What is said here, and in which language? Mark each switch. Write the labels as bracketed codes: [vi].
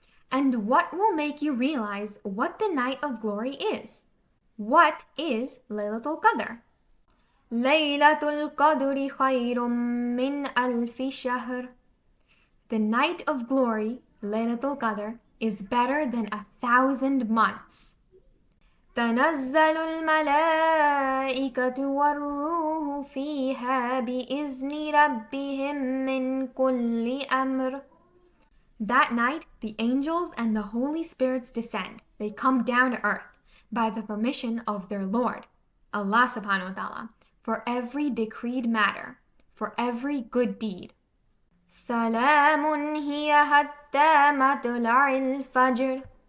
[en] And what will make you realize what the night of glory is? What is Laylatul Qadr? [ar] Laylatul Qadri khayrun min alfi shahr. [en] The night of glory, Laylatul Qadr, is better than 1,000 months. [ar] تنزل الملائكة والروح فيها بإذن ربهم من كل أمر. [en] That night, the angels and the Holy Spirits descend. They come down to earth by the permission of their Lord, Allah subhanahu wa ta'ala, for every decreed matter, for every good deed. [ar] سلام هي حتى مطلع الفجر.